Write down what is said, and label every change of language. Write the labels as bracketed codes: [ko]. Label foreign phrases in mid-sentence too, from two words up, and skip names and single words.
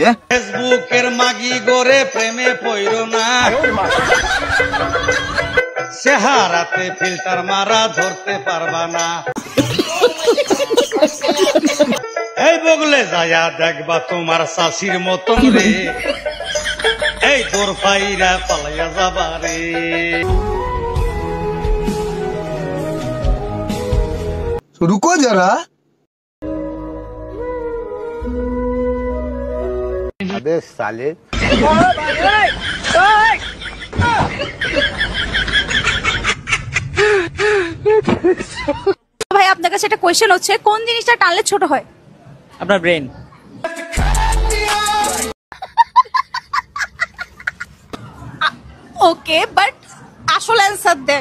[bn] ফেসবুকের মাগি গোরে প্রেমে পইরো না, চেহারাতে ফিল্টার মারা ধরতে পারবা না। এই বগলে যায়া দেখবা তোমার শাশির মতন রে, এই তোর ফাইরা পালাইয়া যাবা রে। [hi] रुको जरा। अबे साले। [bn] ভাই আপনার কাছে একটা কোয়েশ্চেন হচ্ছে, কোন জিনিসটা টানলে ছোট হয়? আপনার ব্রেন। ওকে, বাট আসল অ্যান্সার দেন।